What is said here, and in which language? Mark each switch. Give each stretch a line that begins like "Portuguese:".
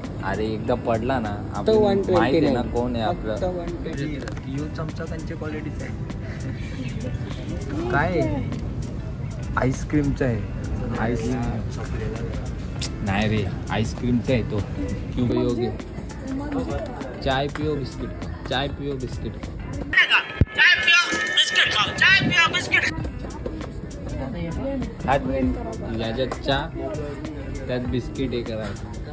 Marathi: अरे एकदा पडला ना आपण माहिती आहे ना कोण आहे आपलं. चमचा त्यांच्या क्वालिटीचा आहे. काय आईस्क्रीमचा आहे. नाही रे आईस्क्रीमचा आहे तो.
Hindi: क्यों पियोगे चाय पियो बिस्किट.
Marathi: याच्यात चहा त्यात बिस्किट हे करायचं.